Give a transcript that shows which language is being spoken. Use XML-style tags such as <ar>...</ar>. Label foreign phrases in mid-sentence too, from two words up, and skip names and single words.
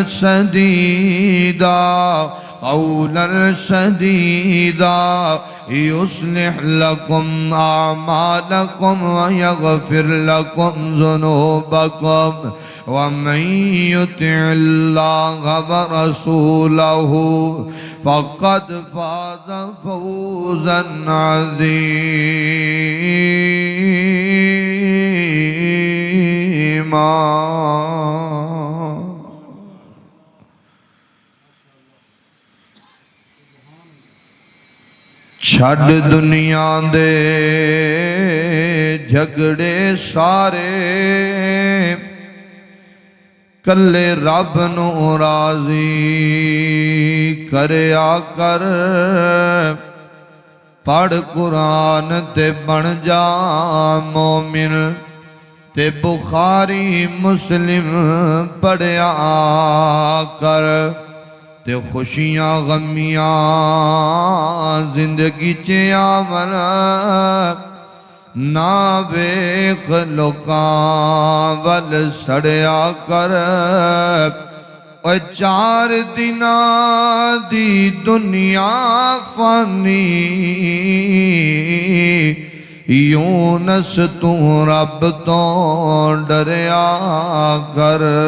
<ar>سديدا يصلح لكم أعمالكم ويغفر لكم ذنوبكم ومن يطع الله ورسوله فقد فاز فوزا</ar> <pa>عظيما چھڈ دنیا دے جھگڑے سارے کلے رب نو راضی کریا کر پڑھ قرآن تے بن جا مومن تے بخاری مسلم پڑھیا کر تے خوشیاں غمیاں زندگی چے آمن نہ ویخ لوکاں ول سڑیا کر اور 4 دناں دی دنیا فانی یونس تو رب تو ڈریا کر</pa>